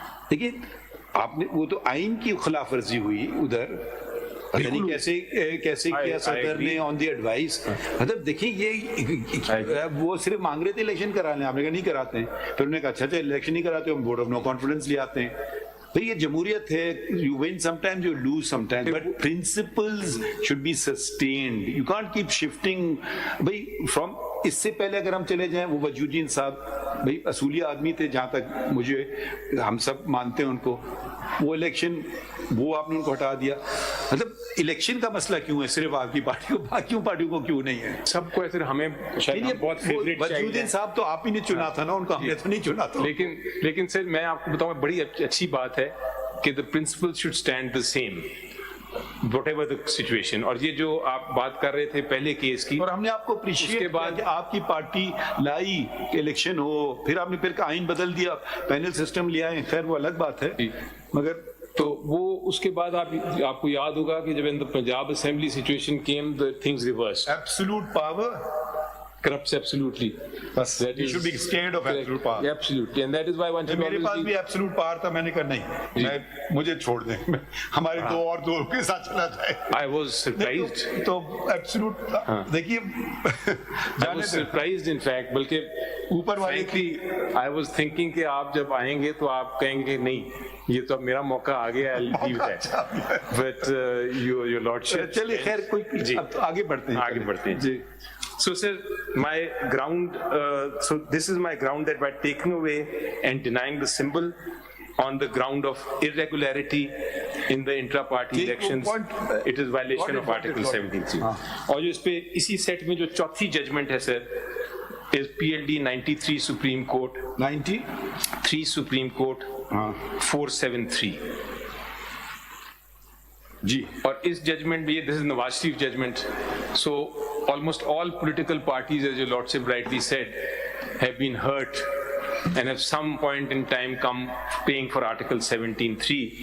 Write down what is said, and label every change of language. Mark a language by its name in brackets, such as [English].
[Urdu] دیکھیے آپ نے وہ تو آئین کی خلاف ورزی ہوئی ادھر, یعنی کیسے کیا صدر نے آن دی ایڈوائس. مطلب دیکھیں یہ وہ صرف مانگ رہے تھے الیکشن کرا لیں, آپ نے کہا نہیں کراتے ہیں. پھر انہوں نے کہا اچھا الیکشن نہیں کراتے, ہم ووٹ آف نو کانفیڈنس لے آتے ہیں. بھئی یہ جمہوریت ہے, [English] you win sometimes, you lose sometimes, but principles should be sustained. You can't keep shifting. [Urdu] بھئی from اس سے پہلے اگر ہم چلے جائیں, وہ وجودین صاحب بھئی اصولی آدمی تھے جہاں تک مجھے, ہم سب مانتے ہیں ان کو, وہ الیکشن وہ آپ نے ان کو ہٹا دیا. مطلب الیکشن کا مسئلہ کیوں ہے صرف آپ کی پارٹی کو, باقیوں پارٹیوں کو کیوں نہیں ہے؟ سب کو ایسے ہمیں بہت فیوریٹ وجودین صاحب تو آپ ہی نے چنا تھا نا, ان کو ہم نے تو نہیں چنا تھا. لیکن سر میں آپ کو بتاؤں گا, بڑی اچھی بات ہے کہ [English] the principles should stand the same whatever the situation. [Urdu] اور یہ جو آپ بات کر رہے تھے پہلے کیس کی, اور ہم نے آپ کو اپریشیٹ کے بعد آپ کی پارٹی لائی کہ الیکشن ہو, پھر آپ نے پھر آئین بدل دیا, پینل سسٹم لے آئے, خیر وہ الگ بات ہے, مگر تو وہ اس کے بعد آپ کو یاد ہوگا کہ جب ان [English] the Punjab Assembly situation came, the things reversed. absolute power corrupts absolutely. You should be scared of absolute power. Yeah, absolutely. And that is why one should [Urdu] میرے پاس بھی [English] absolute power [Urdu] تھا, میں نے کہا نہیں, مجھے چھوڑ دیں, ہمارے دو اور دو کے ساتھ چلا جائے. [English] I was surprised. [Urdu] تو absolute دیکھیے, [English] I was surprised in fact, بلکہ [Urdu] اوپر والے کی [English] I was thinking [Urdu] کہ آپ جب آئیں گے تو آپ کہیں گے نہیں یہ تو اب میرا موقع آ گیا, [English] I'll leave that. But your lordship. [Urdu] چلیے خیر, کوئی آگے بڑھتے ہیں. جی. [English] So sir, my ground, so this is my ground that by taking away and denying the symbol on the ground of irregularity in the intra-party elections, it is violation of Article 17(3). [Urdu] اور جو اس پہ اسی set میں جو چوتھی judgment ہے سر, [English] is PLD 93 Supreme Court 93 Supreme Court 473. [Urdu] جی, اور اس judgment میں, [English] this is Nawaz Sharif judgment, so almost all political parties, as your lordship rightly said, have been hurt and at some point in time come paying for Article 17(3).